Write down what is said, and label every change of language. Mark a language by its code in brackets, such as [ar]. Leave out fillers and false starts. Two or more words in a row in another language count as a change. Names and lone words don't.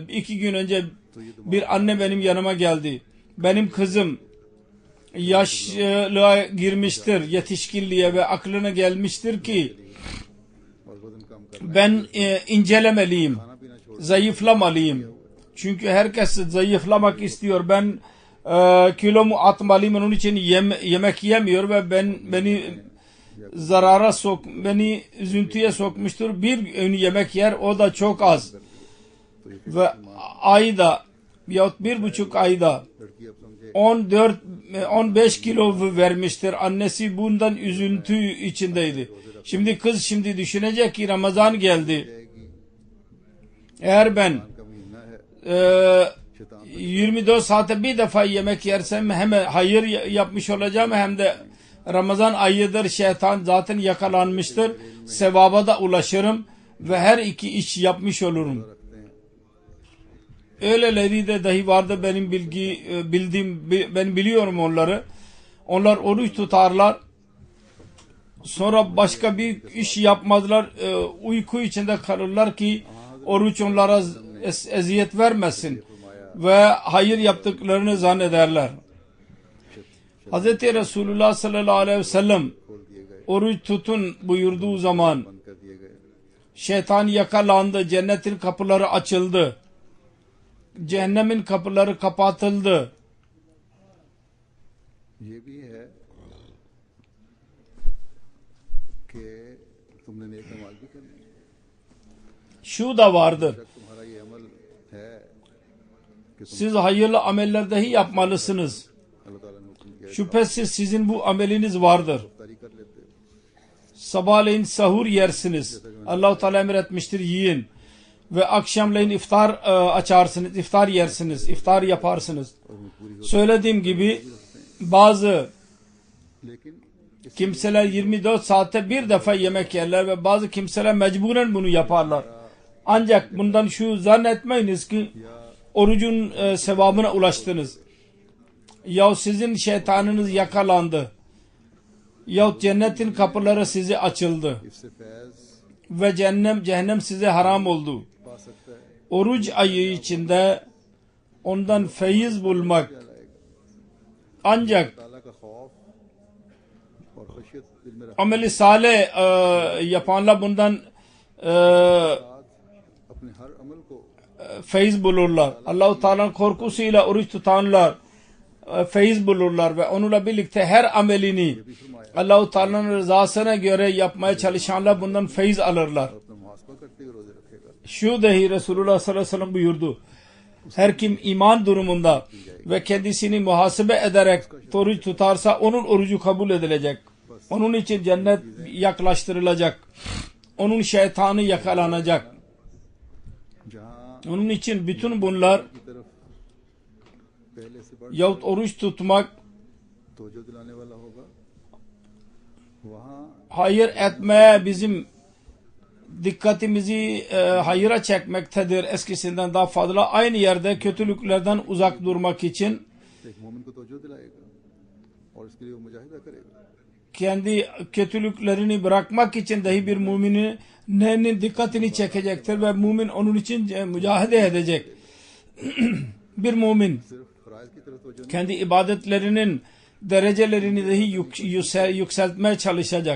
[tr] 2 gün önce bir anne benim yanıma geldi. Benim kızım yaşlığa girmiştir, yetişkinliğe ve aklına gelmiştir ki [ur] اور وزن کم کرنا, [tr] ben incelemeliyim, [ur] کھانا پینا چھوڑ [tr] zayıflamalıyım. Çünkü herkes zayıflamak istiyor. Ben kilomu atmalıyım, onun için yemek yemiyor ve beni zarara beni üzüntüye sokmuştur. Bir öğün yemek yer, o da çok az. Ve ayda yahut 1,5 ayda [ur] لڑکی اب سمجھے [tr] 14-15 kilo vermiştir. Annesi bundan üzüntü içindeydi. Şimdi kız düşünecek ki Ramazan geldi. [ur] जाएगी, [tr] Eğer ben [ur] کا مہینہ ہے, [tr] 24 saate bir defa yemek yersem hem hayır yapmış olacağım, hem de Ramazan ayıdır, şeytan zaten yakalanmıştır. Sevaba da ulaşırım ve her iki iş yapmış olurum. [ur] رکھتے ہیں [tr] Öyleleri de dahi vardı, benim ben biliyorum onları. Onlar oruç tutarlar. Sonra başka bir iş yapmazlar. Uyku içinde kalırlar ki oruç onlara eziyet vermesin. Ve hayır yaptıklarını zannederler. Hz. [ar] رسول الله صلى الله عليه وسلم [ur] کھول دیے گئے, [tr] oruç tutun buyurduğu zaman [ur] بند کر دیے گئے, [tr] şeytan yakalandı. Cennetin kapıları açıldı. Cehennemin kapıları kapatıldı. [ur] یہ بھی ہے کہ تم نے نیک اعمال بھی کرنے ہیں. [tr] Şu da vardır. [ur] جب تمہارا یہ عمل ہے کہ تم [tr] Siz hayırlı ameller dahi yapmalısınız. [ur] اللہ تعالیٰ نے حکم دیا ہے, [tr] Şüphesiz sizin bu ameliniz vardır. [ur] افطاری کر لیتے ہو, [tr] Sabahleyin sahur yersiniz. Allah-u Teala emretmiştir, yiyin. Ve akşamleyin iftar açarsınız, iftar yersiniz, iftar yaparsınız. [ur] اور انہیں پوری ہو, [tr] Söylediğim gibi bazı [ur] لیکن اس [tr] kimseler 24 saatte bir defa yemek yerler ve bazı kimseler mecburen bunu yaparlar. Ancak bundan şu zannetmeyiniz ki orucun sevabına ulaştınız. Ya sizin şeytanınız yakalandı. Yahut cennetin kapıları size açıldı. [ur] اس سے فیض [tr] Ve cehennem size haram oldu. [ur] پا سکتا ہے, [tr] Oruç ayı içinde ondan feyiz bulmak ancak [ur] تعالیٰ کا خوف اور خشیت دل میں رکھ [tr] ameli salih yapanlar bundan [ur] اپنے ہر عمل کو [tr] feyiz bulurlar. Allah-u Teala'nın korkusuyla oruç tutanlar feyiz bulurlar ve onunla birlikte her amelini Allah-u Teala'nın rızasına göre yapmaya çalışanlar bundan feyiz alırlar. [ur] اپنا محاسبہ کرتے ہوئے روزے رکھے گا, [tr] Şu dahi Resulullah [ar] صلى الله عليه وسلم [tr] buyurdu. Her kim iman durumunda ve kendisini muhasebe ederek oruç tutarsa onun orucu kabul edilecek. Onun için cennet yaklaştırılacak. Onun şeytanı yakalanacak. [ur] जहाँ [tr] Onun için bütün bunlar [ur] کی طرف پہلے سے بڑھ [tr] yahut oruç tutmak, [ur] توجہ دلانے والا ہوگا، وہاں [tr] hayır etmeye bizim dikkatimizi hayıra çekmektedir eskisinden daha fazla. Aynı yerde kötülüklerden uzak durmak için [ur] ایک مومن کو توجہ دلائے گا اور اس کے لیے وہ مجاہدہ کرے گا. [tr] kendi kötülüklerini bırakmak için dahi bir müminin dikkatini çekecektir ve mümin onun için mücadele edecek. Bir mümin kendi ibadetlerinin derecelerini dahi yükseltmeye çalışacak.